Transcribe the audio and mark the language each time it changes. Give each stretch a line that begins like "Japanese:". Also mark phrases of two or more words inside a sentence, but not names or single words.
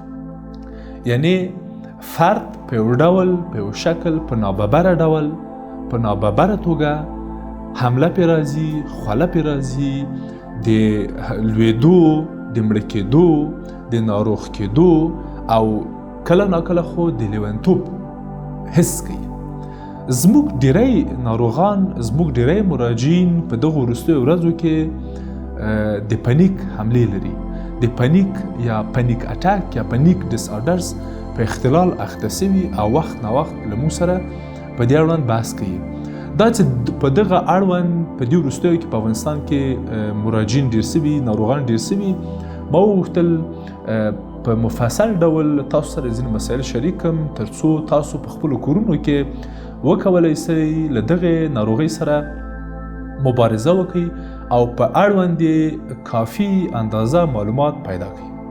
Pashto: یعنی فرد په یو ډول، په یو شکل، په ناببره ډول، په ناببره توګه حمله پې راځي، خوله پې راځي، د لوېدو، د مړه کېدو، د ناروغ کېدو او کله ناکله خو د لیونتوب حس کوي. زموږ ډیری ناروغان، زموږ ډیری مراجعین په دغو وروستیو ورځو کې د پنیک حملې لري. د پنیک یا
English: panic attack
Pashto: یا
English: panic disorders
Pashto: په اختلال اخته سوي او وخت نا وخت له موږ سره په دې اړوند بحث کوي. دا چې په دغه اړوند په دې وروستیو کې په افغانستان کې مراجعین ډیر سوي، ناروغان ډیر سوي، ما وغوښتل په مفصل ډول تاسو سره ځینې مسایل شریک کړم ترڅو تاسو په خپلو کورونو کې وکولی سئ له دغې ناروغۍ سره مبارزه وکړئ او په اړوند یې کافي اندازه معلومات پیدا کړئ.